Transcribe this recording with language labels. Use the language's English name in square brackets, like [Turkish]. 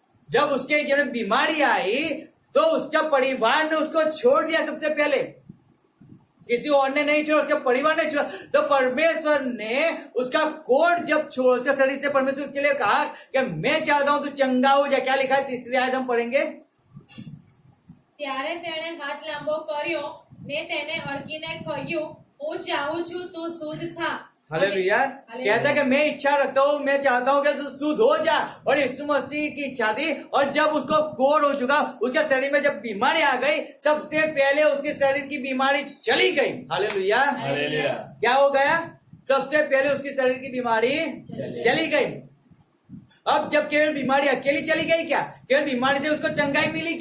[Hindi] जब उसके जीवन में बीमारी आई तो उसका परिवार ने उसको छोड़ दिया। सबसे पहले किसी और ने नहीं छोड़ा, उसके परिवार ने छोड़ा। तो परमेश्वर ने उसका कोड जब छोड़, उसके शरीर से परमेश्वर उसके लिए कहा कि मैं चाहता हूं तू चंगा हो जा। क्या लिखा है? तीसरी आयत हम पढ़ेंगे। [Gujarati] ત્યારે તેણે હાથ લાંબો કર્યો ને તેને અડકીને કહ્યું, હું ચાહું છું તું શુદ્ધ થા। [Hindi] हालेलुया। कहता है कि मैं इच्छा रखता हूँ, मैं चाहता हूँ कि तू शुद्ध हो जा। और यीशु मसीह की इच्छा थी। और जब उसको कोड़ हो चुका, उसके शरीर में जब बीमारी आ गई, सबसे पहले उसके शरीर की बीमारी चली गई। हालेलुया। क्या हो गया? सबसे पहले उसकी शरीर की बीमारी चली गई। अब जब केवल बीमारी अकेली चली गई, क्या केवल बीमारी से उसको चंगाई मिली?